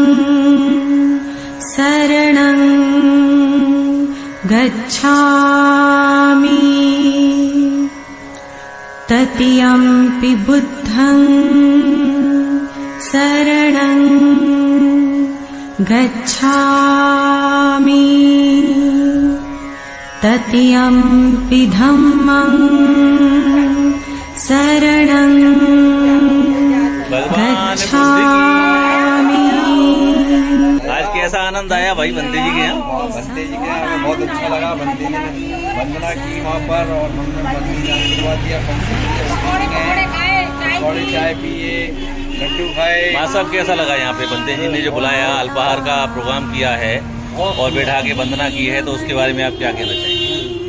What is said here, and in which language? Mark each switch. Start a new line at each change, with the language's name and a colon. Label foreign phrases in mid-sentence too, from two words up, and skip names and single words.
Pali: शरणं गच्छामि तृतीयंपि बुद्धं शरणं गच्छामि तृतीयंपि धम्मं शरणं गच्छामि।
Hindi: आज कैसा आनंद आया भाई बंते जी के यहाँ? बंते जी के यहाँ हमें बहुत अच्छा लगा। बंते जी ने वंदना की वहाँ पर और हमने बंते जी ने आशीर्वाद दिया। थोड़ी चाय पिए, लड्डू खाए। माँ साहब कैसा लगा यहाँ पे बंते जी ने जो बुलाया, अल्पाहार का प्रोग्राम किया है और बैठा के वंदना की है, तो उसके बारे में आप क्या कहना चाहेंगे?